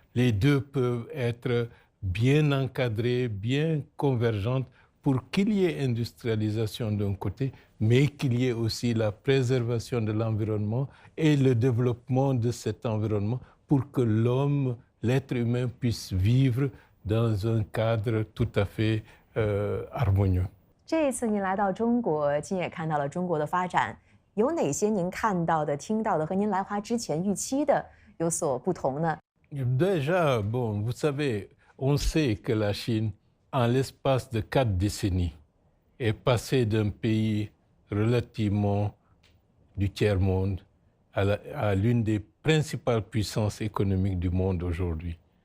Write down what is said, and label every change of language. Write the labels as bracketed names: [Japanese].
[French] Les deux peuvent être bien encadrés, bien convergentes pour qu'il y ait industrialisation d'un côté, mais qu'il y ait aussi la préservation de l'environnement et le développement de cet environnement pour que l'homme, l'être humain puisse vivre dans un cadre tout à fait harmonieux. [Chinese] 这一次您来到中国，亲眼看到了中国的发展，有哪些您看到的、听到的和您来华之前预期的有所不同呢？ [French] Déjà, bon, vous savez, on sait que la Chine, en l'espace de 4 décennies, est passée d'un pays relativement du tiers-monde à l'une des principales puissances économiques du monde aujourd'hui.